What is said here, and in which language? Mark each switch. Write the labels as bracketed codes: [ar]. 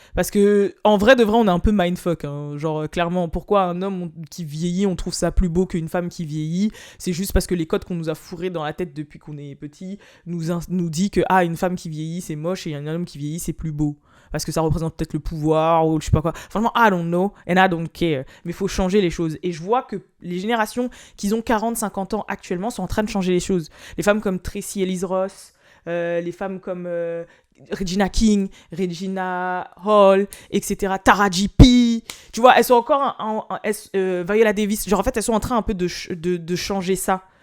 [fr] Parce que, en vrai de vrai, on est un peu mindfuck. Hein. Genre, clairement, pourquoi un homme qui vieillit, on trouve ça plus beau qu'une femme qui vieillit? C'est juste parce que les codes qu'on nous a fourrés dans la tête depuis qu'on est petit nous dit que, une femme qui vieillit, c'est moche, et un homme qui vieillit, c'est plus beau. Parce que ça représente peut-être le pouvoir, ou je sais pas quoi. Franchement, [en] I don't know, and I don't care. [fr] Mais il faut changer les choses. Et je vois que les générations qui ont 40, 50 ans actuellement sont en train de changer les choses. Les femmes comme Tracy Ellis Ross, les femmes comme Regina King, Regina Hall, etc. Taraji P. Tu vois, elles sont encore Viola Davis. Genre, en fait, elles sont en train un peu de changer ça.